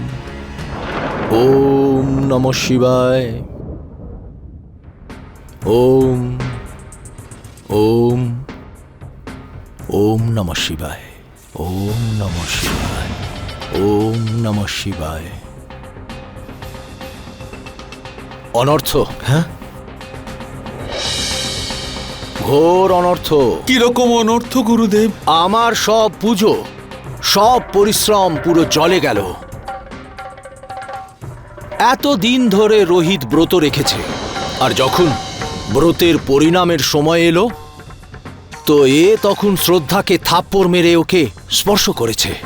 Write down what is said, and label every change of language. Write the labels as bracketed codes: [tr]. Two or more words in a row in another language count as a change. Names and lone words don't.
[sa] ओम नमः शिवाय ओम ओम ओम नमः शिवाय ओम नमः शिवाय ওম নমঃ শিবায়। [bn] অনর্থ, হ্যাঁ? ঘোর অনর্থ। কিরকম অনর্থ গুরুদেব? আমার সব পুজো, সব পরিশ্রম পুরো জলে গেল। এত দিন ধরে রোহিত ব্রত রেখেছে, আর যখন ব্রতের পরিণামের সময় এলো তো এ তখন শ্রদ্ধাকে থাপ্পড় মেরে ওকে স্পর্শ করেছে।